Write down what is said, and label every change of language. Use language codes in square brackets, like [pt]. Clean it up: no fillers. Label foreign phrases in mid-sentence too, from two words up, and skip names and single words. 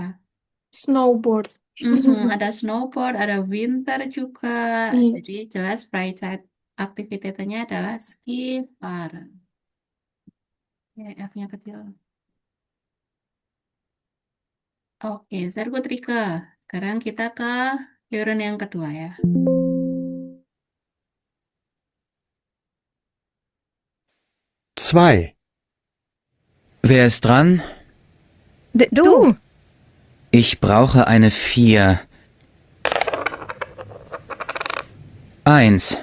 [id] Snowboard. Ada snowboard, ada winter juga. Jadi jelas Freizeitaktivitätennya adalah Skifahren. Ya, F-nya kecil. Oke, [de] sehr gut Rike. [id] Sekarang kita ke Euren yang kedua ya. [de] Zwei. Wer ist dran? Du. Ich brauche eine 4. 1.